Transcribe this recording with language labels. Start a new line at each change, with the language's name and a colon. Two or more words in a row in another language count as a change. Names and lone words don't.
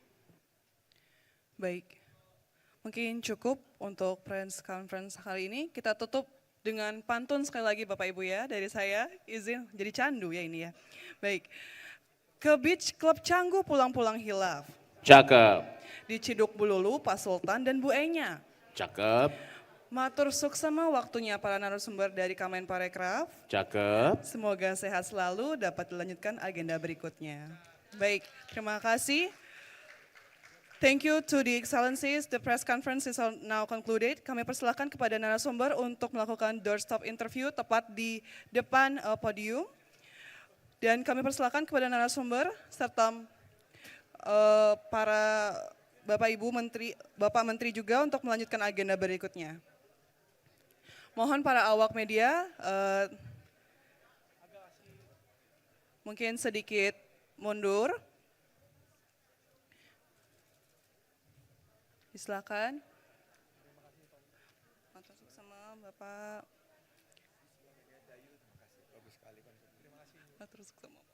Indonesian: Baik, mungkin cukup untuk
English: press conference
Indonesian: kali ini. Kita tutup dengan pantun sekali lagi Bapak Ibu ya, dari saya, izin jadi candu ya ini ya. Baik, ke Beach Club Canggu pulang-pulang hilaf. Cakep. Di Ciduk Bululu, Pak Sultan dan Bu Enya. Cakep.
Balinese: Matur suksema waktunya para narasumber dari Kemenparekraf. Cakep.
Indonesian: Semoga sehat selalu, dapat dilanjutkan agenda berikutnya. Baik, terima kasih.
English: Thank you to the excellencies. The press conference is now concluded.
Indonesian: Kami persilakan kepada narasumber untuk melakukan
English: doorstop interview
Indonesian: tepat di depan podium. Dan kami persilakan kepada narasumber serta para Bapak Ibu Menteri, Bapak Menteri juga untuk melanjutkan agenda berikutnya. Mohon para awak media mungkin sedikit mundur. Silakan.
Balinese: Matur suksema Bapak. Matur suksema.